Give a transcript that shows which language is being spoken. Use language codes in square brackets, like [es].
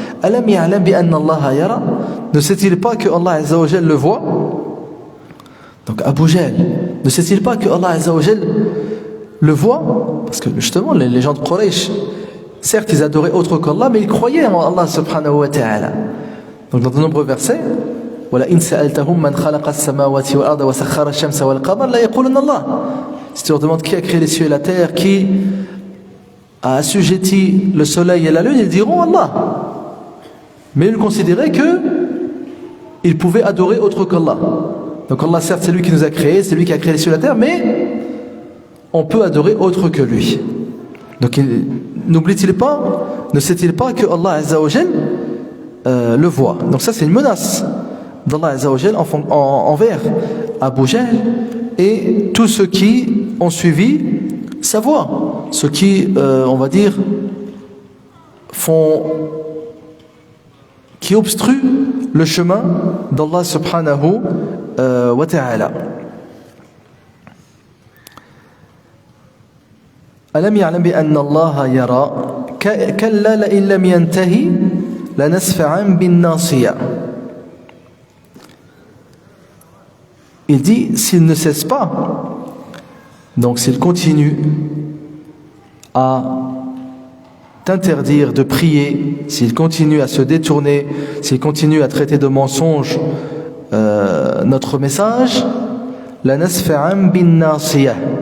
[ar] Alam ya'lam bi anna Allah yara? [fr] Ne sait-il pas que Allah Azza wa Jal le voit? Donc Abu Jahl, ne sait-il pas que Allah Azza wa Jal le voit? Parce que justement les gens de Quraysh, certes ils adoraient autre qu'Allah, mais ils croyaient en Allah subhanahu wa ta'ala. Donc dans de nombreux versets, [ar] وَلَئِنْ سَأَلْتَهُمْ مَنْ خَلَقَ السَّمَاوَاتِ وَالْأَرْضَ وَسَخَّرَ الشَّمْسَ وَالْقَمَرَ لَا يَقُولُنَّ اللَّهُ. [fr] Si tu leur demandes qui a créé les cieux et la terre, qui a assujetti le soleil et la lune, ils diront Allah. Mais ils considéraient qu'ils pouvaient adorer autre qu'Allah. Donc Allah, certes, c'est lui qui nous a créés, c'est lui qui a créé les cieux et la terre, mais on peut adorer autre que lui. Donc n'oublie-t-il pas, ne sait-il pas que Allah Azza wa Jal le voit? Donc ça, c'est une menace d'Allah Azza wa Jal envers Abu Jahl et tous ceux qui ont suivi sa voie, ceux qui, on va dire, qui obstruent le chemin d'Allah subhanahu wa ta'ala. [ar] ألم يعلم بأن الله يرى كلا لئن لم ينتهي لنسفعا بالناصية. [fr] Il dit, s'il ne cesse pas, donc s'il continue à t'interdire de prier, s'il continue à se détourner, s'il continue à traiter de mensonge notre message, [ar] la nasfa'an bin nasiyah.